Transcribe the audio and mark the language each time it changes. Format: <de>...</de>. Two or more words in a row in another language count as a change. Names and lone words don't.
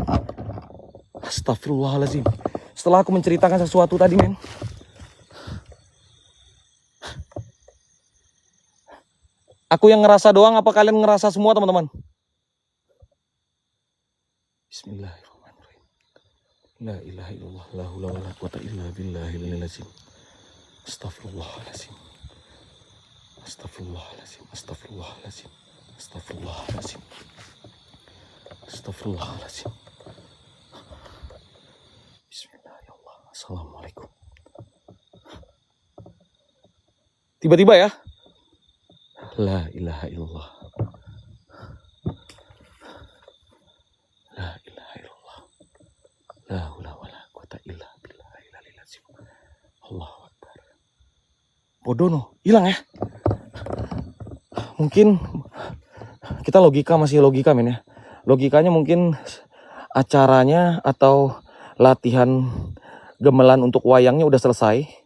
<id>Astagfirullahaladzim. Setelah aku menceritakan sesuatu tadi men. Aku yang ngerasa doang apa kalian ngerasa semua teman-teman?</id> <ar>بسم الله الرحمن الرحيم. لا إله إلا الله، لا حول ولا قوة إلا بالله العظيم. أستغفر الله العظيم. أستغفر الله العظيم. أستغفر الله العظيم. أستغفر الله العظيم. أستغفر الله العظيم. بسم الله الرحمن الرحيم.</ar> <id>Assalamualaikum. Tiba-tiba ya.</id> <ar>لا إله إلا الله. لا إله إلا الله. لا حول ولا قوة إلا بالله العظيم. الله أكبر.</ar> <id>Bodoh no, hilang ya. Mungkin kita masih logika men ya. Logikanya mungkin acaranya atau latihan gamelan untuk wayangnya udah selesai.</id>